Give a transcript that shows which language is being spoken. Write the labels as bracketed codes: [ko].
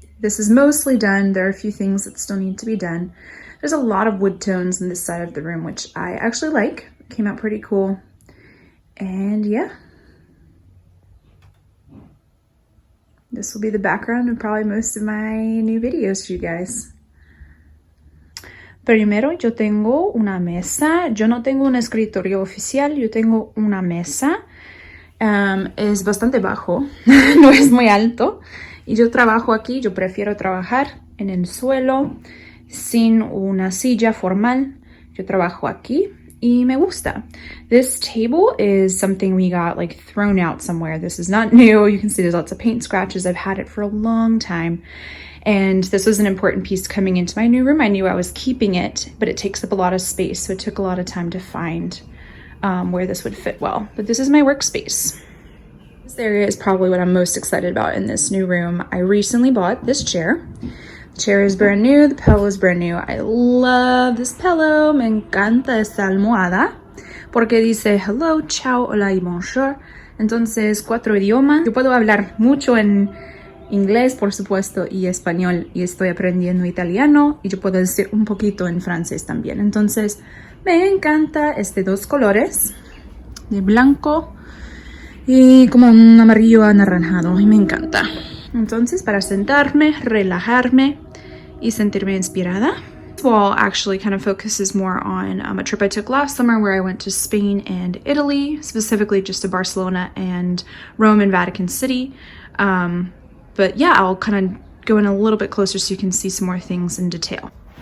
[en] This is mostly done. There are a few things that still need to be done. There's a lot of wood tones in this side of the room, which I actually like. It came out pretty cool. And yeah. This will be the background of probably most of my new videos for you guys. [es] Primero, yo tengo una mesa. Yo no tengo un escritorio oficial, yo tengo una mesa. Es bastante bajo, no es muy alto. Y yo trabajo aquí, yo prefiero trabajar en el suelo, sin una silla formal. Yo trabajo aquí y me gusta. [en] This table is something we got like thrown out somewhere. This is not new. You can see there's lots of paint scratches. I've had it for a long time. And this was an important piece coming into my new room. I knew I was keeping it, but it takes up a lot of space. So it took a lot of time to find where this would fit well. But this is my workspace. This area is probably what I'm most excited about in this new room. I recently bought this chair. The chair is brand new, the pillow is brand new. I love this pillow. [es] Me encanta esta almohada porque dice hello, ciao, hola y bonjour. Entonces, 4 idiomas. Yo puedo hablar mucho en inglés, por supuesto, y español, y estoy aprendiendo italiano, y yo puedo decir un poquito en francés también. Entonces, me encanta dos colores, de blanco y como un amarillo anaranjado, y me encanta. Entonces, para sentarme, relajarme y sentirme inspirada. [en] This wall actually kind of focuses more on a trip I took last summer where I went to Spain and Italy, specifically just to Barcelona and Rome and Vatican City. But yeah, I'll kind of go in a little bit closer so you can see some more things in detail.